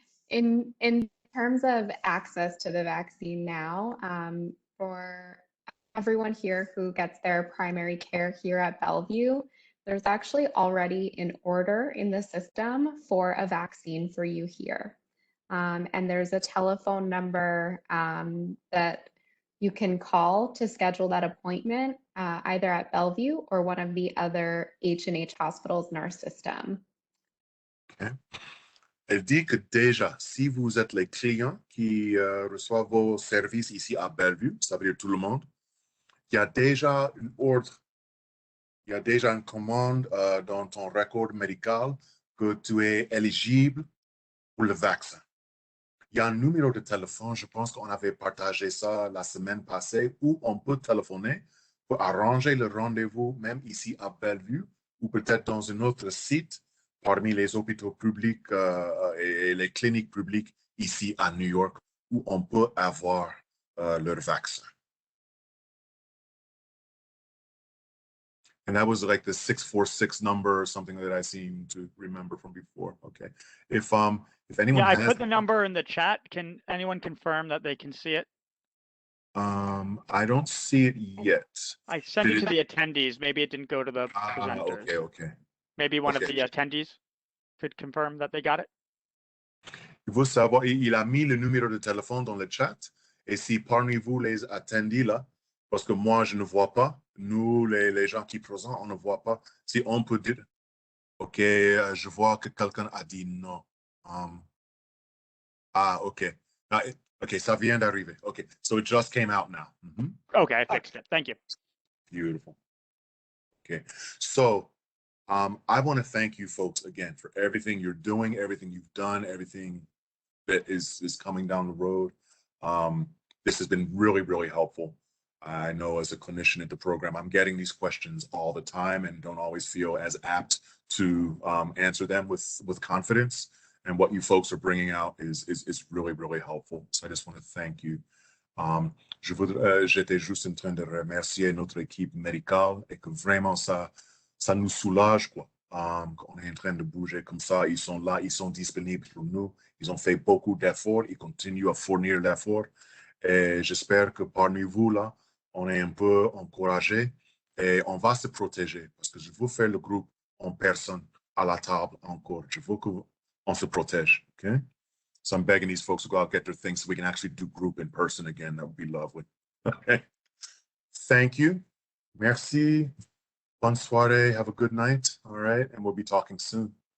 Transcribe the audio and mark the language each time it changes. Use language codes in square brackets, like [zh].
[en] in terms of access to the vaccine now, for everyone here who gets their primary care here at Bellevue, there's actually already an order in the system for a vaccine for you here. And there's a telephone number that you can call to schedule that appointment, either at Bellevue or one of the other H&H hospitals in our system. Okay. [fr] Elle dit que déjà, si vous êtes les clients qui reçoivent vos services ici à Bellevue, ça veut dire tout le monde, il y a déjà une ordre, il y a déjà une commande dans ton record médical que tu es éligible pour le vaccin. Il y a un numéro de téléphone, je pense qu'on avait partagé ça la semaine passée, où on peut téléphoner pour arranger le rendez-vous, même ici à Bellevue, ou peut-être dans un autre site parmi les hôpitaux publics et les cliniques publiques ici à New York, où on peut avoir leur vaccin. [en] And that was like the 646 number or something that I seem to remember from before. Okay. If anyone Yeah, I has put the number in the chat. Can anyone confirm that they can see it? I don't see it yet. I sent it to the attendees. Maybe it didn't go to the presenters. Okay. Maybe one of Okay. the attendees could confirm that they got it. [fr] Il faut savoir, il a mis le numéro de téléphone dans le chat. Et si parmi vous les attendez là, parce que moi je ne vois pas, nous les gens qui présents, on ne voit pas. Si on peut dire, ok, je vois que quelqu'un a dit non. [en] Ok. Okay, [fr] ça vient d'arriver. [en] Okay, so it just came out now. Okay, I fixed it. Thank you. Beautiful. Okay, so I want to thank you folks again for everything you're doing, everything you've done, everything that is coming down the road. This has been really, really helpful. I know as a clinician at the program, I'm getting these questions all the time and don't always feel as apt to answer them with confidence. And what you folks are bringing out is really, really helpful. So I just want to thank you. [fr] J'étais juste en train de remercier notre équipe médicale et que vraiment ça nous soulage, quoi. On est en train de bouger comme ça. Ils sont là, ils sont disponibles pour nous. Ils ont fait beaucoup d'efforts. Ils continuent à fournir l'effort. Et j'espère que parmi vous, là, on est un peu encouragés et on va se protéger parce que je veux faire le groupe en personne à la table encore. Je veux qu'on se protège, okay? [en] So I'm begging these folks to go out, get their things so we can actually do group in person again. That would be lovely. Okay. Thank you. [fr] Merci. Bonne soirée. [en] Have a good night. All right. And we'll be talking soon.